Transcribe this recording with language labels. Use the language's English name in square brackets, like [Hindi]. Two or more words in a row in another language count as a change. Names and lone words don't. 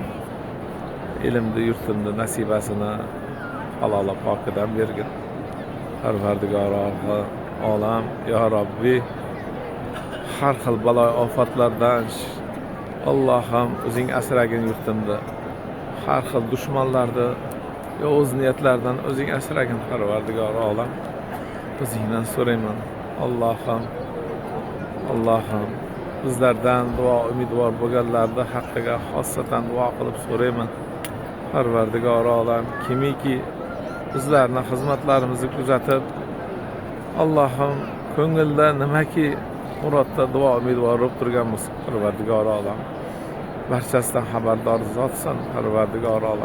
[Uzbek] Ilmni yurtimda nasibasini halol pokidan bergin, Parvardigor olam. Ya Rabbi, har xil balo ofatlardan Allah'ım o'zing asragin yurtimda. Har xil dushmanlarni yovuz niyatlardan o'zing asragin, Parvardigor olam. O'zingdan so'rayman, Allah'ım bizlerden dua umidvor bo'lganlarni haqqiga xossatan duo qilib so'rayman, Parvardigor olam. Kimiki bizlarning xizmatlarimizni kuzatib, Allah'ım ko'ngilda nimaki murodda duo umidvor bo'lib turgan bo'lsa, Parvardigor olam, barchasidan xabardor zotsan, Parvardigor olam.